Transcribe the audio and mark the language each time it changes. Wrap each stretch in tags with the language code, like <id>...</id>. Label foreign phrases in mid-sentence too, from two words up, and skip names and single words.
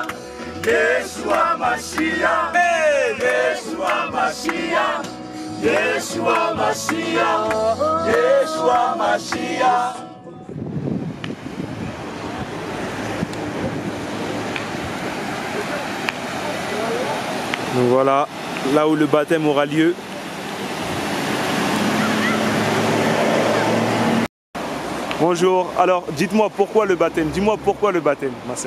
<fr>Yeshua Mashiach, Yeshua Mashiach, Yeshua Mashiach, Yeshua Mashiach. Donc voilà, là où le baptême aura lieu. Bonjour, alors dites-moi pourquoi le baptême, dis-moi pourquoi le baptême, ma sœur.</fr>